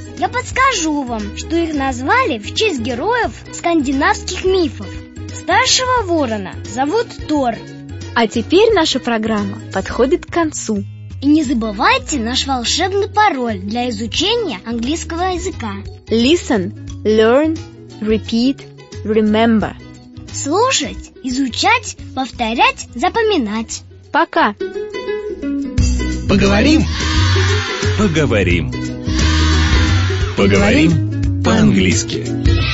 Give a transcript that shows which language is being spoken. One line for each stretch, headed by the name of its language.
Russian: Я подскажу вам, что их назвали в честь героев скандинавских мифов. Старшего ворона зовут Тор. А теперь наша программа подходит к концу. И не забывайте наш волшебный пароль для изучения английского языка.
English: Listen, learn, repeat, remember.
Russian: Слушать, изучать, повторять, запоминать. Пока! Поговорим! Поговорим! Поговорим по-английски.